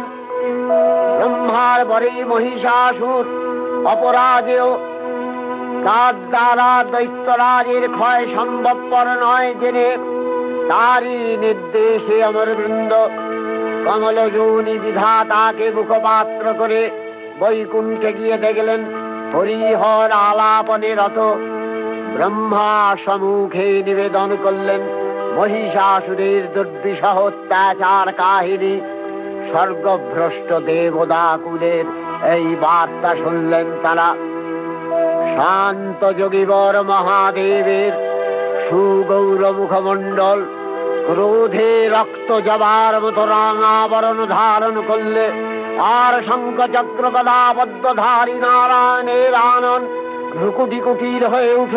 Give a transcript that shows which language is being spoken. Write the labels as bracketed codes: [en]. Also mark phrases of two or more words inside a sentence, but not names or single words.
[bn] ব্রহ্মার পরে মহিষাসুর অপরাজেয়, তার দ্বারা দৈত্যরাজের ক্ষয় সম্ভবপর নয় জেনে তারই নির্দেশে অমরবৃন্দ কমলযোনি বিধাতাকে মুখপাত্র করে বৈকুণ্ঠে গিয়ে দেখলেন হরিহর আলাপনে রত। ব্রহ্মা সম্মুখে নিবেদন করলেন মহিষাসুরের দুর্বিষহ অত্যাচার কাহিনী। স্বর্গভ্রষ্ট দেবদাকুলের এই বার্তা শুনলেন তারা। শান্ত যোগীবর মহাদেবের সুখ গৌর মুখমণ্ডল ক্রোধে রক্ত যাবার মতো রাঙাবরণ ধারণ করলে, আর শঙ্খ চক্র গদা পদ্মধারী নারায়ণের আনন ভ্রুকুটি কুটির হয়ে উঠল।